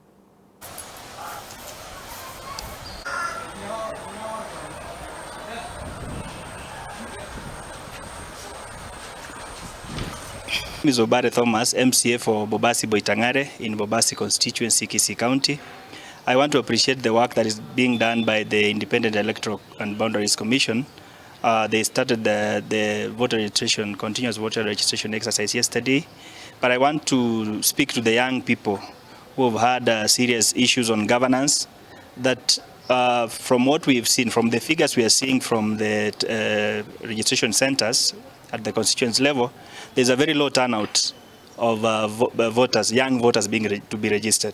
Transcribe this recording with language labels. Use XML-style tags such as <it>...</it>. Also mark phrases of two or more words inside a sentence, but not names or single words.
<en>Is Obare Thomas, MCA for Bobasi Boitangare in Bobasi constituency, Kisii County. I want to appreciate the work that is being done by the Independent Electoral and Boundaries Commission. They started the voter registration, continuous voter registration exercise yesterday. But I want to speak to the young people who have had serious issues on governance that from what we've seen, from the figures we are seeing from the registration centers at the constituency level, there's a very low turnout of voters, young voters to be registered.</en>